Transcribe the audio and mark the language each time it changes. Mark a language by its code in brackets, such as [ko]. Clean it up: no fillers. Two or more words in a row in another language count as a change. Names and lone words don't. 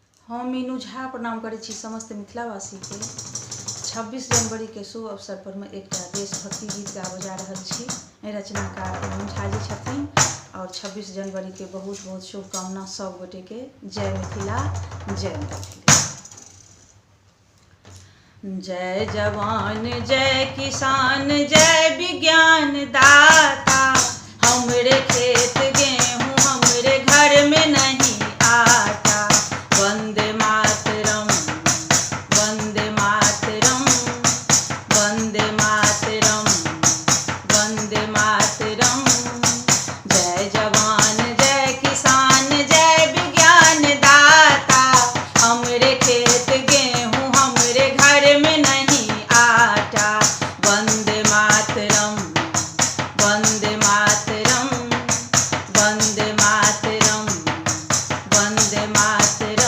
[mai] हम मीनू झा प्रणाम करै छी समस्त मिथिलावासी के। 26 जनवरी के शुभ अवसर पर मैं एक देशभक्ति गीत गाबऽ जा रहल छी। रचनाकार मीनू झा जी छथिन और 26 जनवरी के बहुत बहुत शुभकामना सब गोटे के। जय मिथिला, जय मैथिली। जय जवान जय किसान जय विज्ञान दाता, हमरे खेत गेहूँ हमरे घर में नहीं आटा। [sa] वंदे मातरम, वंदे मातरम, वंदे मातरम, वंदे मातरम। [mai] जय जवान जय किसान जय विज्ञान दाता, हमरे खेत गेहूँ हमरे घर में नहीं आटा। [sa] वंदे मातरम, वंदे मातरम, वंदे मातरम, वंदे मातरम।